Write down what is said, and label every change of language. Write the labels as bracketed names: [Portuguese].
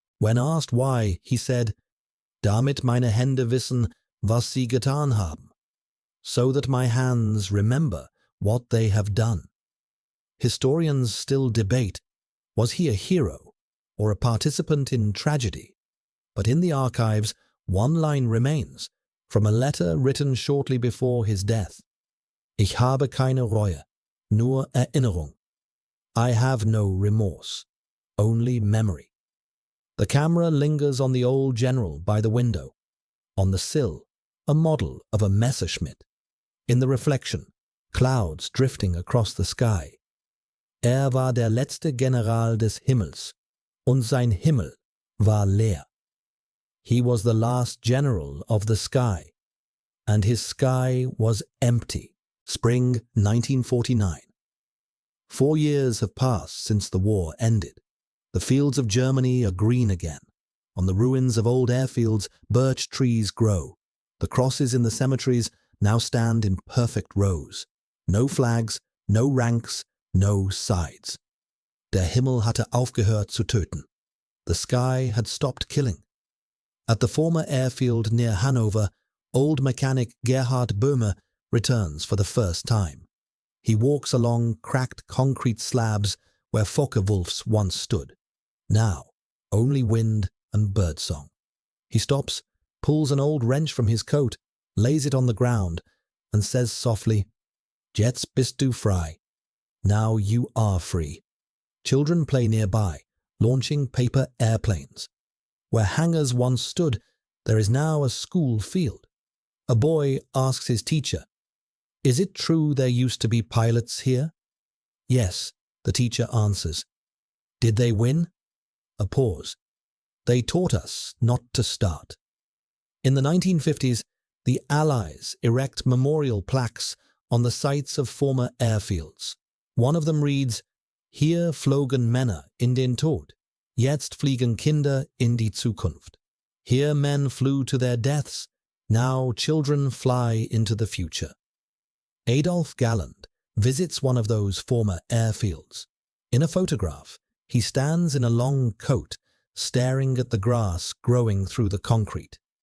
[English] When asked why, he said, [German] Damit meine Hände wissen, was sie getan haben, [English] so that my hands remember what they have done. Historians still debate, was he a hero or a participant in tragedy? But in the archives, one line remains from a letter written shortly before his death. [German] Ich habe keine Reue, nur Erinnerung. [English] I have no remorse, only memory. The camera lingers on the old general by the window. On the sill, a model of a Messerschmitt. In the reflection, clouds drifting across the sky. [German] War der letzte General des Himmels, und sein Himmel war leer. [English] He was the last general of the sky, and his sky was empty. Spring 1949. 4 years have passed since the war ended. The fields of Germany are green again. On the ruins of old airfields, birch trees grow. The crosses in the cemeteries now stand in perfect rows. No flags, no ranks, no sides. [German] Der Himmel hatte aufgehört zu töten. [English] The sky had stopped killing. At the former airfield near Hanover, old mechanic Gerhard Böhme returns for the first time. He walks along cracked concrete slabs where Focke-Wulfs once stood. Now, only wind and birdsong. He stops, pulls an old wrench from his coat, lays it on the ground, and says softly, [German] Jetzt bist du frei. [English] Now you are free. Children play nearby, launching paper airplanes. Where hangars once stood, there is now a school field. A boy asks his teacher, Is it true there used to be pilots here? Yes, the teacher answers. Did they win? A pause. They taught us not to start. In the 1950s, the Allies erect memorial plaques on the sites of former airfields. One of them reads, [German] Hier flogen Männer in den Tod. Jetzt fliegen Kinder in die Zukunft. [English] Here men flew to their deaths. Now children fly into the future. Adolf Galland visits one of those former airfields. In a photograph, he stands in a long coat, staring at the grass growing through the concrete.